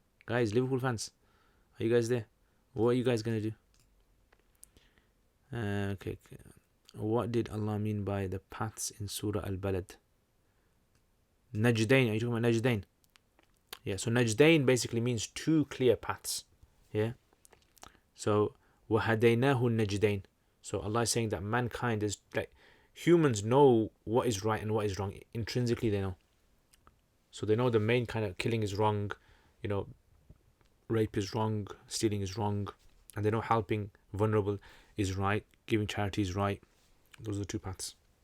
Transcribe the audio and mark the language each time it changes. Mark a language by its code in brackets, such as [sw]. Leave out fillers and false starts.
[en] Guys, Liverpool fans, are you guys there? What are you guys gonna do? Okay. What did Allah mean by the paths in Surah Al-Balad? Najdain. Are you talking about Najdain? Yeah. So Najdain basically means two clear paths. Yeah. [ar] So وَهَدَيْنَاهُ النَّجْدَيْن. [en] So Allah is saying that mankind is like humans know what is right and what is wrong. Intrinsically they know. So they know the main kind of killing is wrong, rape is wrong, stealing is wrong, and they know helping vulnerable is right, giving charity is right. Those are the two paths.